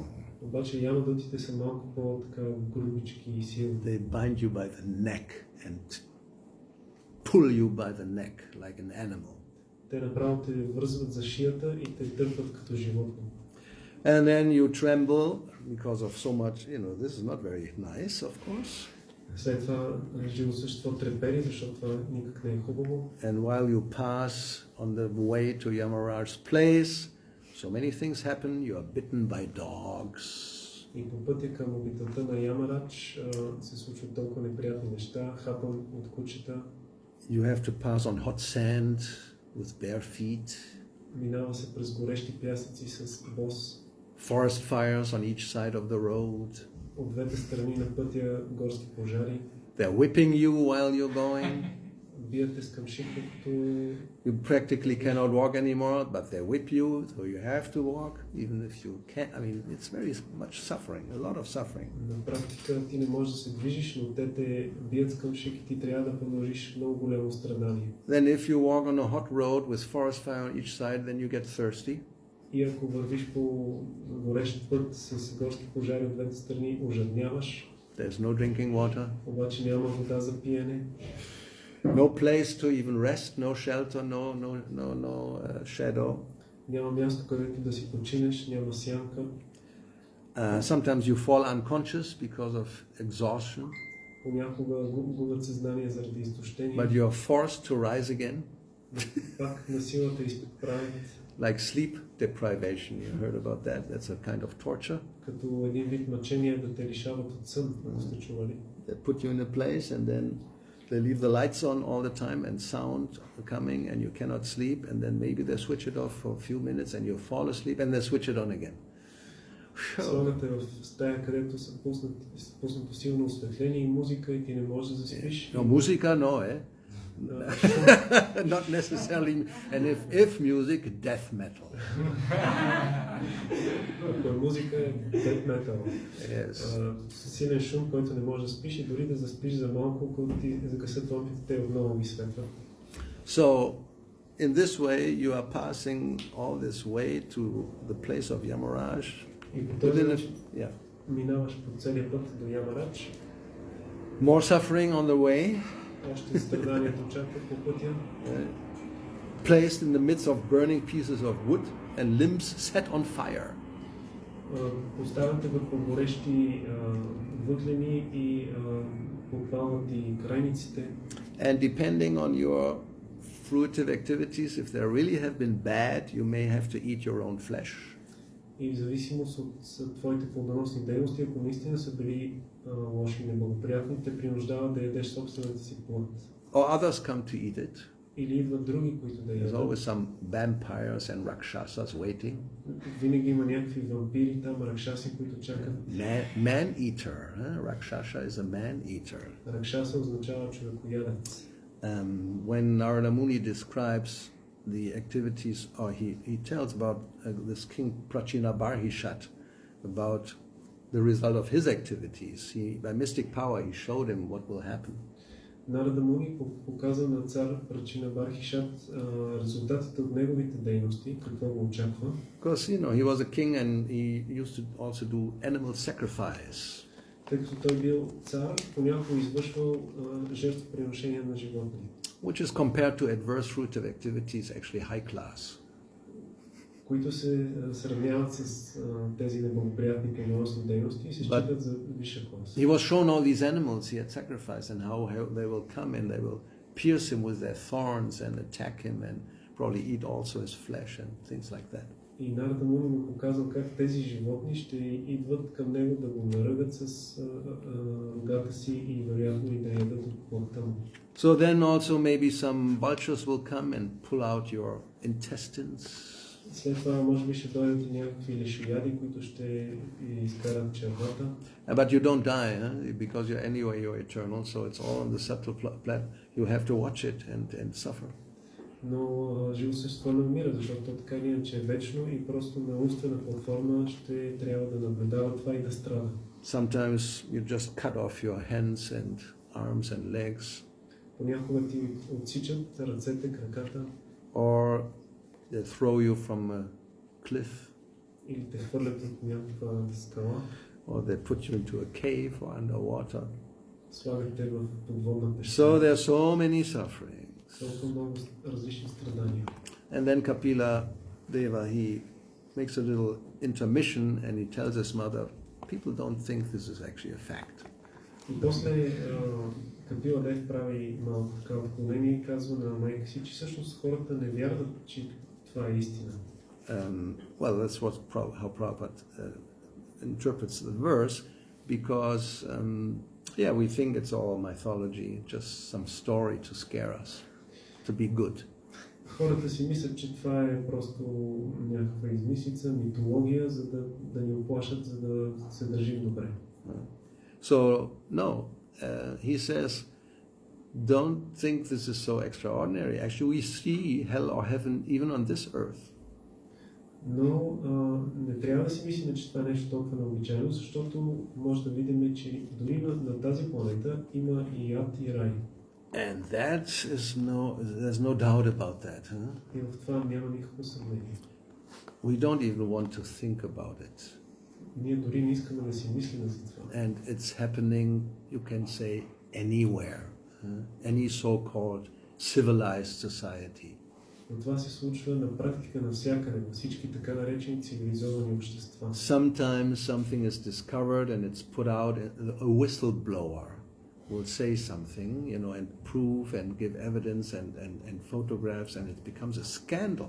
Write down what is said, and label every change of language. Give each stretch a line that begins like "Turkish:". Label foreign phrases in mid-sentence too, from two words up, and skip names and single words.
Bulgarian: Обаче ямадутите са малко по-така грубички и силни.
English: They bind you by the neck and pull you by the neck like an animal.
Bulgarian: Те направо те вързват за шията и те дърпат като животно.
English: And then you tremble because of so much, this is not very nice, of course.
Bulgarian: След това живо същество трепери, защото това никак не е хубаво.
English: And while you pass on the way to Yamaraj's place, so many things happen. You are bitten by dogs.
Bulgarian: И по пътя към обителта на Ямарадж се случват толкова неприятни неща, хапан от кучета.
English: You have to pass on hot sand with bare feet.
Bulgarian: Минава се през горещи пясъци с бос.
English: Forest fires on each side of the road.
Bulgarian: От двете страни на пътя горски пожари.
English: They're whipping you while you're going.
Bulgarian: Бият с камши, като...
English: You practically cannot walk anymore, but they whip you, so you have to walk, even if you can't. I mean, it's very much suffering, a lot of suffering.
Bulgarian: На практика ти не можеш да се движиш, но те те бият с камшик и ти трябва да продължиш много голямо страдание.
English: Then if you walk on a hot road with forest fire on each side, then you get thirsty.
Bulgarian: И ако вървиш по горещ път с горски пожари от двете страни, ожадняваш.
English: There's no drinking water.
Bulgarian: Обаче няма вода за пиене.
English: No place to even rest, no shelter, no shadow.
Bulgarian: Няма място, където да си починеш, няма сянка.
English: Sometimes you fall unconscious because of exhaustion.
Bulgarian: Понякога губят съзнание заради изтощение.
English: But you are forced to rise again.
Bulgarian: Пак на силата изправят.
English: Like sleep deprivation, you heard about that. That's a kind of torture.
Bulgarian: Като един вид мъчение да те лишават от сън, ако сте чували.
English: They put you in a place and then they leave the lights on all the time and sound coming and you cannot sleep, and then maybe they switch it off for a few minutes and you fall asleep and they switch it on again.
Bulgarian: Слагате в стая, където са пуснато силно осветление и музика и ти не можеш да заспиш.
English: No, musica, no, eh? Not necessarily, and if music, death metal.
Bulgarian: Ако е музика, е
English: death metal. Yes.
Bulgarian: Силен шум, който не можеш да спиш и дори да заспиш за малко, когато ти загасят лампите, те отново ги светват.
English: So, in this way, you are passing all this way to the place of Yamaraj.
Bulgarian: И по този начин
English: Yeah.
Bulgarian: минаваш по целия път до Ямарадж.
English: More suffering on the way.
Bulgarian: Още страданието чака по пътя.
English: Placed in the midst of burning pieces of wood and limbs set on fire.
Bulgarian: Поставяте върху горещи въглени и подпалват и крайниците.
English: And depending on your fruitive activities, if they really have been bad, you may have to eat your own flesh.
Bulgarian: И в зависимост от твоите плодоносни дейности, ако наистина са били лоши и неблагоприятни, те принуждават да ядеш собствената си плод.
English: Or others come to eat it.
Bulgarian: Или идват други, които да
English: There's
Bulgarian: ядат.
English: always some vampires and rakshasas waiting.
Bulgarian: Винаги има някакви вампири там, ракшаси, които чакат.
English: Man-eater. Rakshasa is a man-eater.
Bulgarian: Ракшаса означава човекоядец.
English: When Narada Muni describes the activities, or he tells about this king Prachinabarhishat, about the result of his activities. By mystic power, he showed him what will happen.
Bulgarian: Нарада Муни показа на цар Прачинабархишат резултатите от неговите дейности, какво го очаква.
English: Because, he was a king and he used to also do animal sacrifice.
Bulgarian: Тъй като той бил цар, понякога извършвал жертвоприношения на животни.
English: Which is compared to adverse fruitive activities, actually high class.
Bulgarian: Които се сравняват с тези неблагоприятни плодоносни дейности и се считат за висша клас.
English: He was shown all these animals he had sacrificed and how they will come and they will pierce him with their thorns and attack him and probably eat also his flesh and things like that.
Bulgarian: И Нарада Муни му показал как тези животни ще идват към него да го наръгат с рогата си и вероятно и да ядат от плътта му.
English: So then also maybe some vultures will come and pull out your intestines.
Bulgarian: След това може би ще дойдат някакви лешояди, които ще изкарат червата.
English: But you don't die, because you're eternal, so it's all on the subtle plan. You have to watch it and suffer.
Bulgarian: Но живо същество не умира, защото така или иначе е вечно и просто на умствена платформа ще трябва да наблюдава това и да страда.
English: Sometimes you just cut off your hands and arms and legs.
Bulgarian: Понякога ти отсичат ръцете, краката.
English: Or they throw you from a cliff.
Bulgarian: Или те хвърлят от някаква скала.
English: Or they put you into a cave or underwater.
Bulgarian: Слагат те в подводна пещера.
English: So there are so many sufferings.
Bulgarian: Толкова много различни страдания.
English: And then Kapila Deva, he makes a little intermission and he tells his mother, people don't think this is actually a fact.
Bulgarian: И после Капила Дев прави малко такава отклонение и казва на майка си, че всъщност хората не вярват, че това е истина.
English: Well, that's how Prabhupada interprets the verse, because we think it's all mythology, just some story to scare us, to be good.
Bulgarian: Хората си мислят, че това е просто някаква измислица, митология, за да ни оплашат, за да се държим добре.
English: So, no, he says, don't think this is so extraordinary. Actually, we see hell or heaven even on this earth.
Bulgarian: Но не трябва да си мислим, че това е нещо толкова необичайно, защото може да видим, че дори на тази планета има и ад и рай.
English: And there's no doubt about that.
Bulgarian: И в това няма никакво съмнение.
English: We don't even want to think about it.
Bulgarian: Ние дори не искаме да си мислим за това.
English: And it's happening, you can say, anywhere. Any so-called civilized society.
Bulgarian: Но това се случва на практика навсякъде, на всички така наречени цивилизовани общества.
English: Sometimes something is discovered and it's put out, a whistleblower will say something, and prove and give evidence and photographs, and it becomes a scandal.